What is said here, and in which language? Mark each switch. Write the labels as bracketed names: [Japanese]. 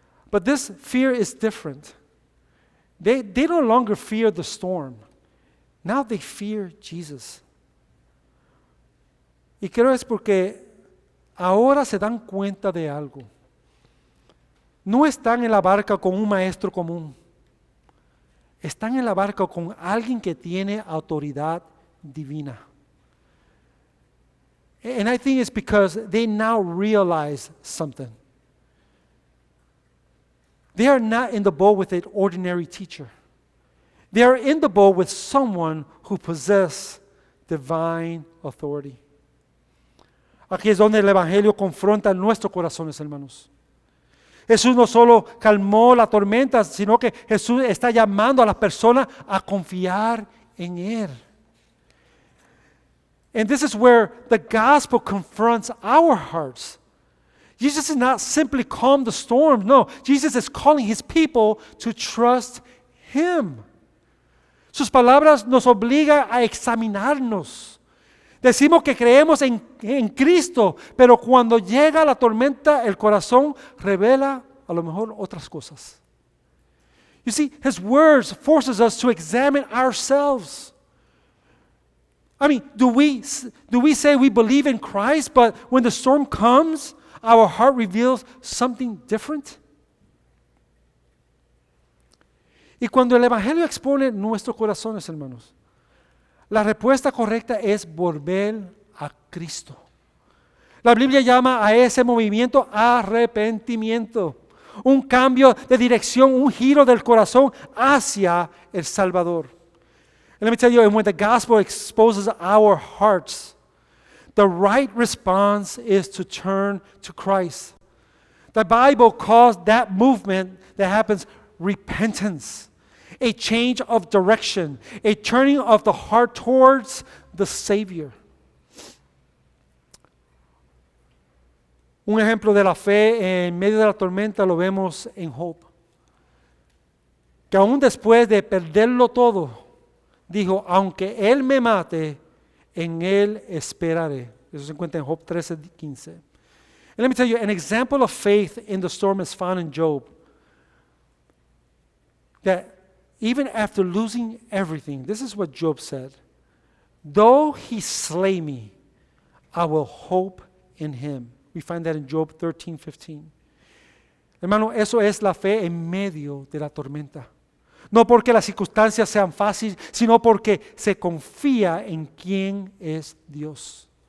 [English] But this fear is different. They no longer fear the storm. Now they fear Jesus. [Spanish] Y creo es porque ahora se dan cuenta de algo. No están en la barca con un maestro común. Están en la barca con alguien que tiene autoridad divina. [English] And I think it's because they now realize something. They are not in the boat with an ordinary teacher. They are in the boat with someone who possesses divine authority. [Spanish] Aquí es donde el Evangelio confronta nuestros corazones, hermanos. Jesús no solo calmó la tormenta, sino que Jesús está llamando a las personas a confiar en Él. [English] And this is where the gospel confronts our hearts. Jesus is not simply calm the storm. No, Jesus is calling His people to trust Him. [Spanish] Sus palabras nos obligan a examinarnos. Decimos que creemos en Cristo, pero cuando llega la tormenta, el corazón revela a lo mejor otras cosas. [English] You see, His words forces us to examine ourselves. I mean, do we say we believe in Christ, but when the storm comes, our heart reveals something different? [Spanish] Y cuando el Evangelio expone nuestros corazones, hermanos, la respuesta correcta es volver a Cristo. La Biblia llama a ese movimiento arrepentimiento, un cambio de dirección, un giro del corazón hacia el Salvador. [English] And let me tell you, when the gospel exposes our hearts, the right response is to turn to Christ. The Bible calls that movement that happens repentance, a change of direction, a turning of the heart towards the Savior. [Spanish] Un ejemplo de la fe en medio de la tormenta lo vemos en Job, que aún después de perderlo todo, dijo, aunque Él me mate, en Él esperaré. Eso se encuentra en Job 13:15. [English] And let me tell you, an example of faith in the storm is found in Job. That even after losing everything, this is what Job said, though He slay me, I will hope in Him. We find that in Job 13:15. [Spanish] Hermano, eso es la fe en medio de la tormenta. No porque las circunstancias sean fáciles, sino porque se confía en quién es Dios.